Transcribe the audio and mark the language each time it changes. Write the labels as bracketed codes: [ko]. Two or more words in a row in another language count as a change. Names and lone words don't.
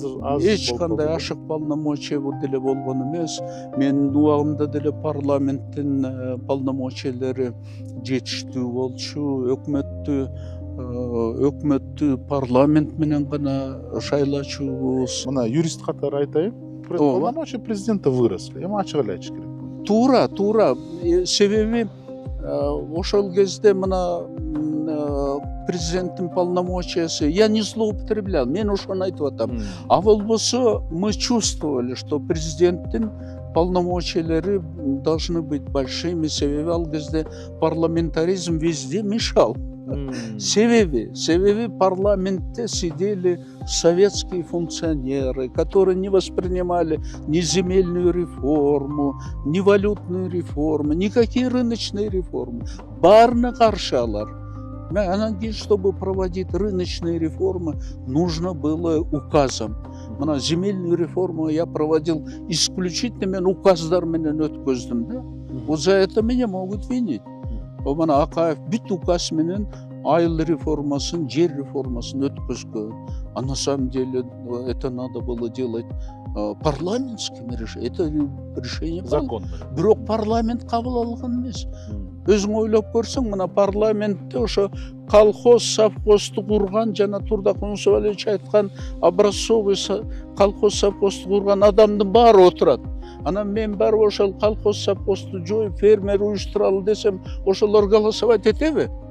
[ky] эч кандай ашык полномочия деле болгон эмес. Менин убагымда деле парламенттин полномочиялары жетиштүү болчу. Өкмөттү парламент менен гана шайлачубуз. Мына юрист катары айтайын, [ru] полномочия президента выросли. [ky] Эми ачык эле айтыш керек. Туура. Себеби ошол кезде мына президенттин полномочиясы, [ru] я не злоупотреблял, [ky] мен ошону айтып атам. А болбосо [ru] мы чувствовали, что [ky] президенттин полномочиялары [ru] должны быть большими, [ky] себеби ал кезде парламентаризм [ru] везде мешал. [ky] Себеби парламентте [ru] сидели советские функционеры, которые не воспринимали ни земельную реформу, ни валютную реформу, никакие рыночные реформы. [ky] Баарына каршы алар. Анан кийин, [ru] чтобы проводить рыночные реформы, нужно было указом. Мына земельную реформу я проводил исключительно [ky] мен указдар менен өткөздүм да. [ru] Вот за это меня могут винить. [ky] Мына Акаев бүт указ менен айыл реформасын, жер реформасын өткөзгөн. [ru] А на самом деле это надо было делать парламентским решением. Это решение Закон. [ky] Бирок парламент кабыл алган эмес. Өзүң ойлоп көрсөң, мына парламентте ошо колхоз, совхозду курган, жана Турдак Мусабалиевич айткан [ru] образцовый колхоз, [ky] совхозду курган адамдын баары отурат. Анан мен барып ошол колхоз, совхозду жоюп, фермер уюштуралы десем, ошолор голосовать этеби?